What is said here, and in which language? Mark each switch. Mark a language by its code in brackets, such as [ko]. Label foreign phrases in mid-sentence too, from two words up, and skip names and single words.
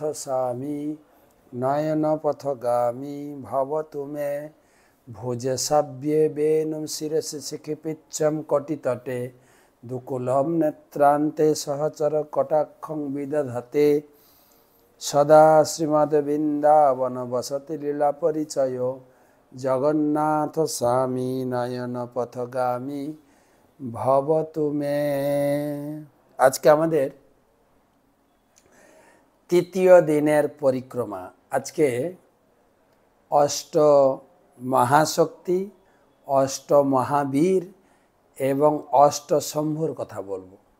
[sa] स्वामी नयन पथगामी भवतु मे भुज सव्ये वेणुं शिरसि शिखिपिच्छं कटितटे दुकूलं नेत्रान्ते सहचर कटाक्षं विदधते सदा श्रीमद्वृन्दावन वसति लीला परिचयो जगन्नाथ स्वामी नयन पथगामी भवतु मे। [bn] আজকে আমাদের তৃতীয় দিনের পরিক্রমা। আজকে অষ্ট মহাশক্তি, অষ্ট মহাবীর এবং অষ্ট শম্ভুর কথা বলবো।